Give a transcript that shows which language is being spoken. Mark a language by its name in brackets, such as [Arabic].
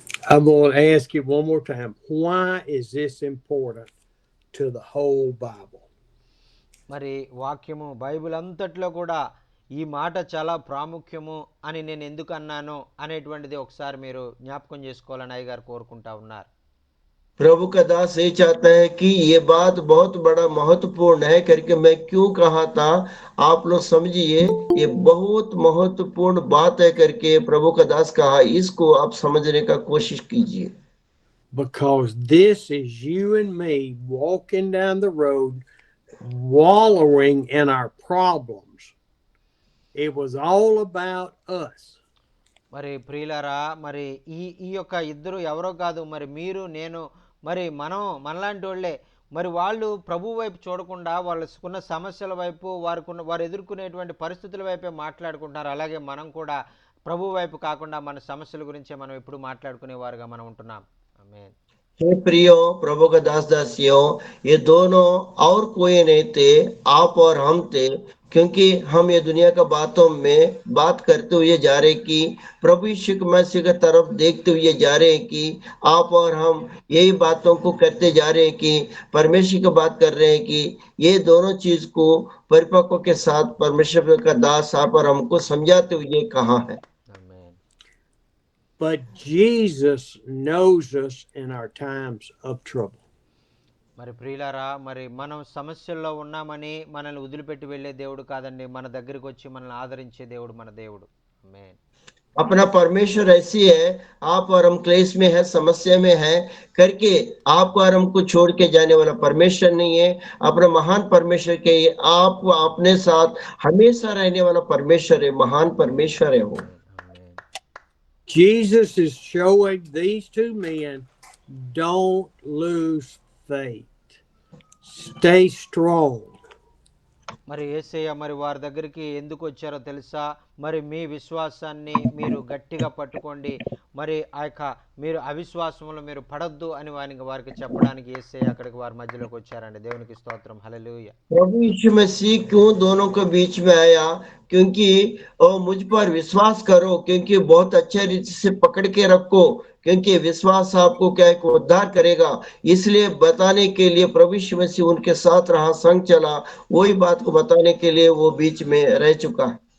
[English] I'm going to ask you one more time. Why is this important to the whole Bible? [Telugu] మరి వాక్యము Bible అంతట్లో కూడా ఈ మాట చాలా ప్రాముఖ్యము అని నేను ఎందుకు అన్నాను అనేటువంటిది ఒకసారి మీరు జ్ఞాపకం చేసుకోవాలని అయ్యగారు కోరుకుంటా ఉన్నారు. [Hindi] प्रभु का दास ये चाहता है कि ये बात बहुत बड़ा महत्वपूर्ण है करके मैं क्यों कहा था, आप लोग समझिए ये बहुत महत्वपूर्ण बात है करके प्रभु का दास कहा, इसको आप समझने का कोशिश कीजिए। [English] Because this is you and me walking down the road, wallowing in our problems. It was all about us. [Telugu] మరి ప్రియులారా, మరి ఈ యొక్క ఇద్దరు ఎవరో కాదు, మరి మీరు నేను, మరి మనలాంటి వాళ్ళే. మరి వాళ్ళు ప్రభు వైపు చూడకుండా వాళ్ళకున్న సమస్యల వైపు వారు ఎదుర్కొనేటువంటి పరిస్థితుల వైపే మాట్లాడుకుంటున్నారు. అలాగే మనం కూడా ప్రభు వైపు కాకుండా మన సమస్యల గురించే మనం ఎప్పుడు మాట్లాడుకునేవారుగా మనం ఉంటున్నాం. ఆమేన్. [Hindi] हे प्रियो प्रभु का दास दासियों, ये दोनों और कोई नहीं थे, आप और हम थे, क्योंकि हम ये दुनिया का बातों में बात करते हुए जा रहे कि प्रभु यीशु मसीह की तरफ देखते हुए जा रहे हैं कि आप और हम यही बातों को करते जा रहे हैं कि परमेश्वर की बात कर रहे हैं कि ये दोनों चीज को परिपक्व के साथ परमेश्वर का दास आप और हमको समझाते हुए कहा है। [Telugu] ఆమేన్. [English] But Jesus knows us in our times of trouble. [Telugu] మరి ప్రియులారా, మరి మనం సమస్యల్లో ఉన్నామని మనల్ని వదిలిపెట్టి వెళ్ళే దేవుడు కాదండి. మన దగ్గరికి వచ్చి మనల్ని ఆదరించే దేవుడు మన దేవుడు. ఆమేన్. [Hindi] अपना परमेश्वर ऐसी है, आप और हम क्लेश में है, समस्या में है करके आप और हमको छोड़ के जाने वाला परमेश्वर नहीं है, अपना महान परमेश्वर के आप अपने साथ हमेशा रहने वाला परमेश्वर है, महान परमेश्वर है वो। [Telugu] ఆమేన్. [English] Jesus is showing these two men, don't lose faith. Stay strong. [Telugu] మరి యేసయ్య మరి వారి దగ్గరికి ఎందుకు వచ్చారో తెలుసా? మరి మీ విశ్వాసాన్ని మీరు గట్టిగా పట్టుకోండి, మరి ఆ యొక్క మీరు అవిశ్వాసంలో మీరు పడొద్దు అని వారికి చెప్పడానికి యేసయ్య అక్కడికి వారి మధ్యలోకి వచ్చారండి. దేవునికి స్తోత్రం. హల్లెలూయా. [Hindi] प्रभु यीशु मसीह क्यों दोनों के बीच में आया? क्योंकि मुझ पर विश्वास करो, क्योंकि बहुत अच्छे रीति से पकड़ के रखो, क्योंकि विश्वास आपको क्या है कि उद्धार करेगा। इसलिए बताने के लिए प्रभु यीशु मसीह उनके साथ रहा, संग चला, वही बात को बताने के लिए वो बीच में रह चुका है।